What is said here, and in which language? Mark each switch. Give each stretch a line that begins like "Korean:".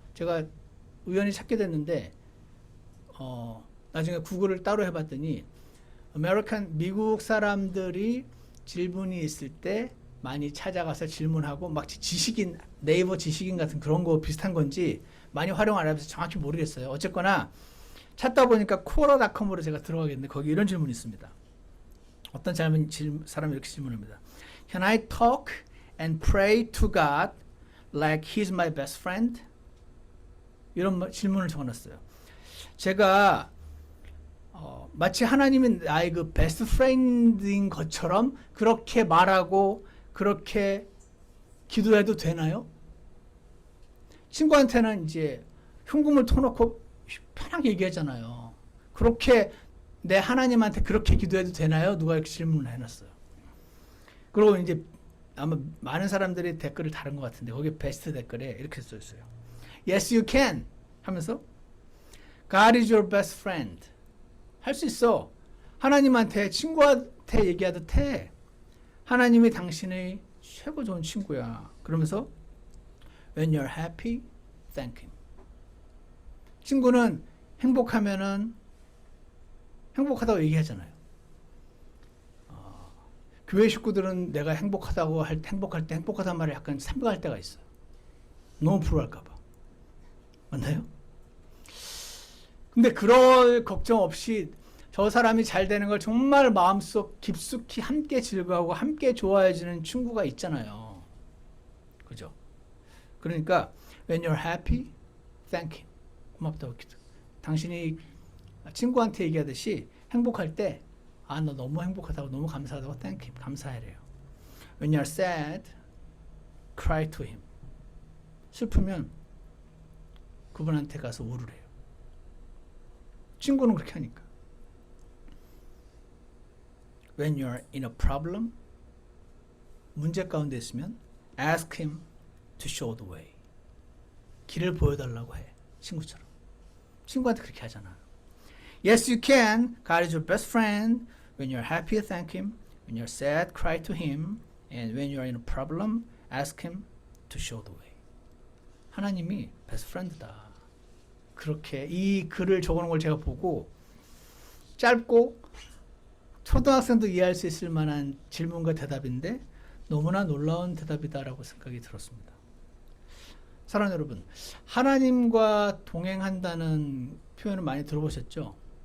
Korean: 제가 우연히 찾게 됐는데 나중에 구글을 따로 해봤더니 미국 사람들이 질문이 있을 때 많이 찾아가서 질문하고 막 지식인, 네이버 지식인 같은 그런 거 비슷한 건지 많이 활용 안 해서 정확히 모르겠어요. 어쨌거나 찾다 보니까 quora.com으로 제가 들어가겠는데 거기 이런 질문이 있습니다. 어떤 사람이 이렇게 질문합니다.
English: Can I talk and pray to God like He's my best friend?
Korean: 이런 질문을 적어놨어요. 제가 마치 하나님이 나의 그 베스트 프렌드인 것처럼 그렇게 말하고 그렇게 기도해도 되나요? 친구한테는 이제 흉금을 터놓고 편하게 얘기하잖아요. 그렇게 내 하나님한테 그렇게 기도해도 되나요? 누가 이렇게 질문을 해놨어요. 그리고 이제 아마 많은 사람들이 댓글을 다른 것 같은데 거기 베스트 댓글에 이렇게 써있어요.
English: Yes, you can
Korean: 하면서
English: God is your best friend.
Korean: 할 수 있어. 하나님한테 친구한테 얘기하듯 해. 하나님이 당신의 최고 좋은 친구야. 그러면서
English: When you're happy, thank Him.
Korean: 친구는 행복하면은 행복하다고 얘기하잖아요. 교회 식구들은 내가 행복하다고 행복할 때 행복하다는 말을 약간 삼가할 때가 있어요. 너무 불안할까봐. 맞나요? 근데 그럴 걱정 없이 저 사람이 잘 되는 걸 정말 마음속 깊숙이 함께 즐거워하고 함께 좋아해주는 친구가 있잖아요. 그죠? 그러니까
English: when you're happy, thank him.
Korean: 고맙다고 기도. 당신이 친구한테 얘기하듯이 행복할 때 너 너무 행복하다고 너무 감사하다고
English: thank him.
Korean: 감사해래요.
English: When you're sad, cry to him.
Korean: 슬프면 그분한테 가서 울으래요. 친구는 그렇게 하니까.
English: When you're in a problem,
Korean: 문제 가운데 있으면
English: ask him to show the way.
Korean: 길을 보여달라고 해. 친구처럼. 친구한테 그렇게 하잖아.
English: Yes, you can. God is your best friend. When you're happy, thank him. When you're sad, cry to him. And when you're in a problem, ask him to show the way.
Korean: 하나님이 베스트 프렌드다. 그렇게 이 글을 적어놓은 걸 제가 보고 짧고 초등학생도 이해할 수 있을 만한 질문과 대답인데 너무나 놀라운 대답이다라고 생각이 들었습니다. 사랑하는 여러분, 하나님과 동행한다는 표현을 많이 들어보셨죠?